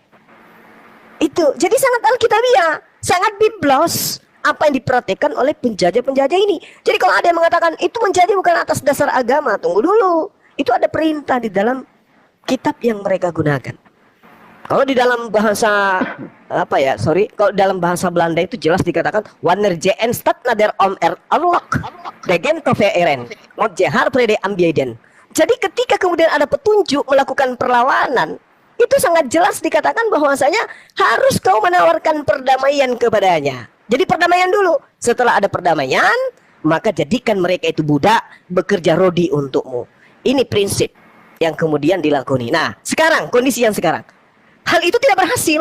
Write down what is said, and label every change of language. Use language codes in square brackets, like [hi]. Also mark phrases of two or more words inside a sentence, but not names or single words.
[id] Itu jadi sangat alkitabiah, sangat biblos apa yang dipraktekkan oleh penjajah-penjajah ini. Jadi kalau ada yang mengatakan itu menjajah bukan atas dasar agama, tunggu dulu. Itu ada perintah di dalam kitab yang mereka gunakan. Kalau di dalam bahasa apa ya, sorry, kalau dalam bahasa Belanda itu jelas dikatakan [nl] wanneer je en stad nader om er oorlog degen toveren moet je haar vrede aanbieden. [id] Jadi ketika kemudian ada petunjuk melakukan perlawanan, itu sangat jelas dikatakan bahwasanya harus kau menawarkan perdamaian kepadanya. Jadi perdamaian dulu. Setelah ada perdamaian, maka jadikan mereka itu budak, bekerja rodi untukmu. Ini prinsip yang kemudian dilakoni. Nah, sekarang kondisi yang sekarang, hal itu tidak berhasil.